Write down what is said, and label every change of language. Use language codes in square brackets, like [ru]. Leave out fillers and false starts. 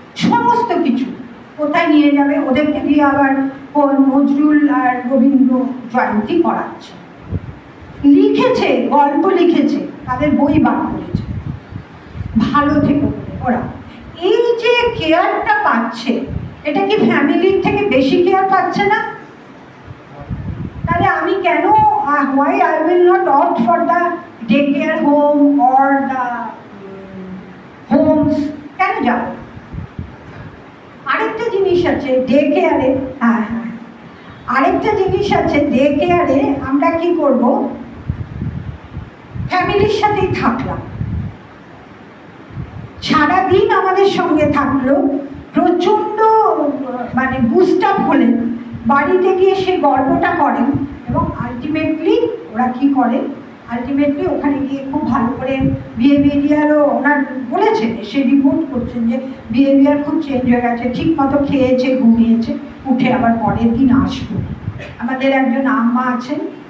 [bn] সমস্ত কিছু কোথায় নিয়ে যাবে, ওদেরকে দিয়ে আবার নজরুল আর রবীন্দ্র জয়ন্তী করাচ্ছে। লিখেছে, গল্প লিখেছে, তাদের বই বার করেছে, ভালো থেকে ওরা। এই যে কেয়ারটা পাচ্ছে, এটা কি ফ্যামিলির থেকে বেশি কেয়ার পাচ্ছে না? তাহলে আমি কেন, [en] why I will not opt for the daycare home or the homes, [bn] কেন যাব? আরেকটা জিনিস আছে ডে কেয়ারে, আরেকটা জিনিস আছে ডে কেয়ারে, আমরা কি করব, ফ্যামিলির সাথেই থাকলাম, সারাদিন আমাদের সঙ্গে থাকলো, প্রচণ্ড মানে বুস্ট আপ হলেন, বাড়িতে গিয়ে সে গল্পটা করেন, এবং আলটিমেটলি ওরা কি করে, আলটিমেটলি ওখানে গিয়ে খুব ভালো করে বিহেভিয়ারও ওনার বলেছেন, সে রিপোর্ট করছেন যে বিহেভিয়ার খুব চেঞ্জ হয়ে গেছে, ঠিক মতো খেয়েছে, ঘুমিয়েছে, উঠে আবার পরের দিন আসবো। আমাদের একজন আম্মা আছেন,